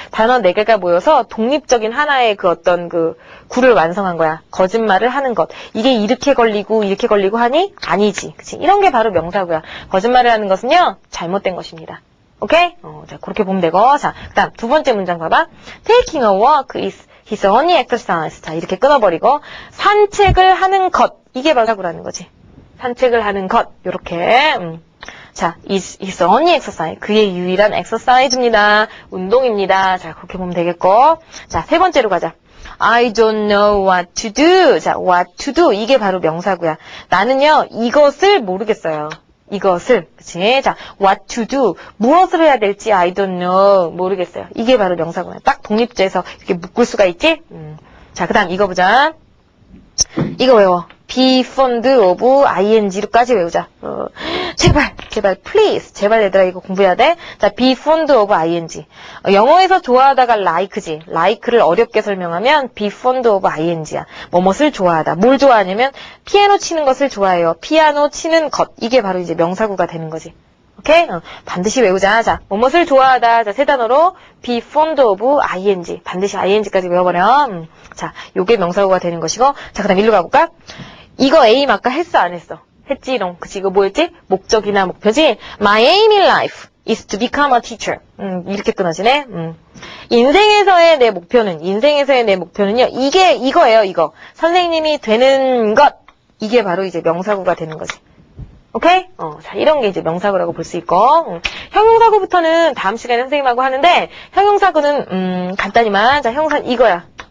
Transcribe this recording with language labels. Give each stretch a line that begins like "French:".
Korean: 단어 4개가 모여서 독립적인 하나의 구를 완성한 거야. 거짓말을 하는 것. 이게 이렇게 걸리고 하니? 아니지. 그치? 이런 게 바로 명사구야. 거짓말을 하는 것은요, 잘못된 것입니다. 오케이? 자, 그렇게 보면 되고. 자, 그 다음, 2번째 문장 봐봐.
English: Taking a walk is his only exercise.
Korean: 자, 이렇게 끊어버리고 산책을 하는 것. 이게 명사구라는 거지. 산책을 하는 것. 요렇게.
English: 자, his only exercise.
Korean: 그의 유일한 exercise입니다. 운동입니다. 자, 그렇게 보면 되겠고. 자, 3번째로 가자.
English: I don't know what to do. 자, what to do.
Korean: 이게 바로 명사구야. 나는요, 이것을 모르겠어요. 이것을, 그치? 자,
English: what to do.
Korean: 무엇을 해야 될지
English: I don't know.
Korean: 모르겠어요. 이게 바로 명사구야. 딱 독립돼서 이렇게 묶을 수가 있지? 자, 그 다음 이거 보자. 이거 외워.
English: be fond of ing
Korean: 로까지 외우자. 제발, please. 제발 얘들아 이거 공부해야 돼.
English: 자, be fond of ing.
Korean: 영어에서 좋아하다가 like지. like를 어렵게 설명하면
English: be fond of ing
Korean: 야. 뭐뭇을 좋아하다. 뭘 좋아하냐면 피아노 치는 것을 좋아해요. 피아노 치는 것. 이게 바로 이제 명사구가 되는 거지. 오케이? 반드시 외우자. 자, 뭐뭇을 좋아하다. 자, 3단어로
English: be fond of ing.
Korean: 반드시 ing까지 외워버려. 자, 요게 명사구가 되는 것이고. 자, 그 다음 일로 가볼까? 이거 aim 아까 했어, 안 했어? 했지롱. 그치, 이거 뭐였지? 목적이나 목표지?
English: My aim in life is to become a teacher.
Korean: 이렇게 끊어지네. 인생에서의 내 목표는요, 이거예요, 이거. 선생님이 되는 것. 이게 바로 이제 명사구가 되는 거지. 오케이? 자, 이런 게 이제 명사구라고 볼 수 있고. 형용사구부터는 다음 시간에 선생님하고 하는데, 형용사구는, 간단히만, 자, 형용사는 이거야.